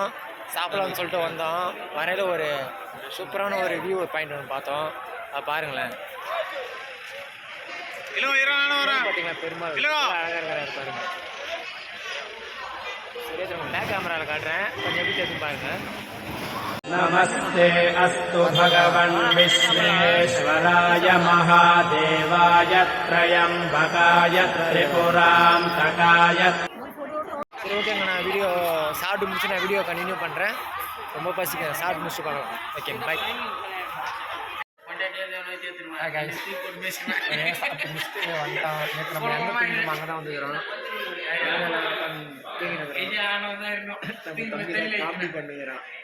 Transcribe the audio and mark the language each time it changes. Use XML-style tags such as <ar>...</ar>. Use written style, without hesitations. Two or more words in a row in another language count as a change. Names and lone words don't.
<ta>சாப்பிடலாம்னு சொல்லிட்டு வந்தோம். வரையில் ஒரு சூப்பரான ஒரு</ta> <en>view point</en> <ta>ஒன்று பார்த்தோம். அதை பாருங்களேன். பார்த்தீங்களா பெருமாள் அழகாக இருக்கிறாரு பாருங்க. சரி, பேக் கேமராவில் காட்டுறேன், கொஞ்சம் எப்படி தெரிஞ்சு பாருங்க.</ta> <sa>नमस्ते अस्तु भगवन् विश्वेश्वराय महादेवाय त्रयम्बकाय त्रिपुरान्तकाय.</sa> <ta>சரி, ஓகேங்க. நான் வீடியோ சாப்பிட்டு முடிச்சு நான்</ta> <en>video continue</en> <ta>பண்ணுறேன். ரொம்ப பசிக்க, சாப்பிட்டு முடிச்சு பார்க்கலாம்.</ta> <en>okay, bye.</en> <ta>சாப்பிட்டு முடிச்சுட்டு வந்துட்டோம். நேற்று நம்ம எங்கே தூங்கினோம் அங்கே தான் வந்துக்கிறோம். காமெடி பண்ணுகிறான்.</ta>